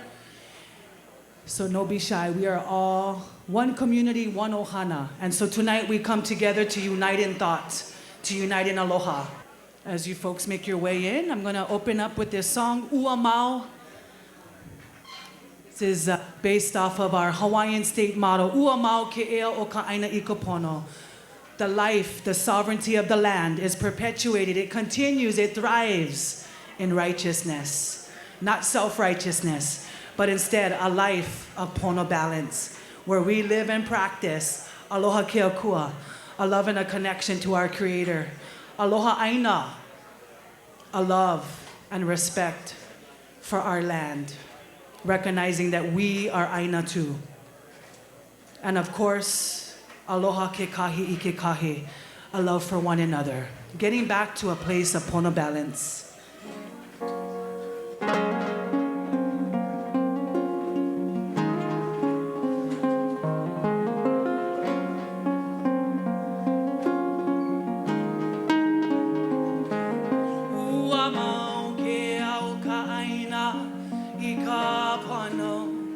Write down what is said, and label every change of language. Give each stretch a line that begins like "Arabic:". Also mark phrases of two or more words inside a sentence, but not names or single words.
English: So no be shy, we are all one community, one ohana. And so tonight we come together to unite in thought, to unite in aloha. As you folks make your way in, I'm gonna open up with this song, Ua Mau. This is based off of our Hawaiian state motto,
Hawaiian: Ua Mau ke ea o ka aina i ka pono.
English: The life, the sovereignty of the land is perpetuated. It continues, it thrives in righteousness. Not self-righteousness, but instead a life of pono balance, where we live and practice
Hawaiian: aloha keakua,
English: a love and a connection to our Creator.
Hawaiian: Aloha aina,
English: a love and respect for our land, recognizing that we are aina too. And of course,
Hawaiian: aloha ke kahi I ke kahi,
English: a love for one another. Getting back to a place of pono balance.
Hawaiian: Ua mau ke au ka aina I ka pono.